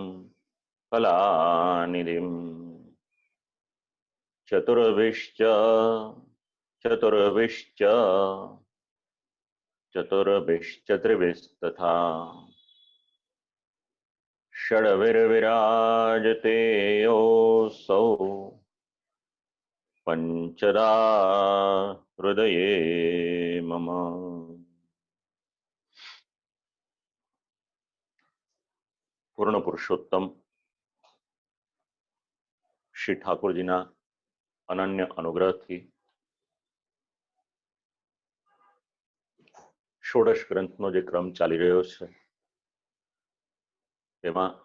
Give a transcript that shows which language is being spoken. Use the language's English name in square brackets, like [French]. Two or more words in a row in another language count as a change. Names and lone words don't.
[Sanskrit] कलानिधिम् चतुर्भिश्च चतुर्भिश्च चतुर्भिश्चत्रिभिस्तथा षड्भिर्विराजते योऽसौ पंचदा हृदये मम। [Gujarati] પૂર્ણ પુરુષોત્તમ શ્રી ઠાકોરજીના અનન્ય અનુગ્રહથી ષોડશ ગ્રંથનો જે ક્રમ ચાલી રહ્યો છે તેમાં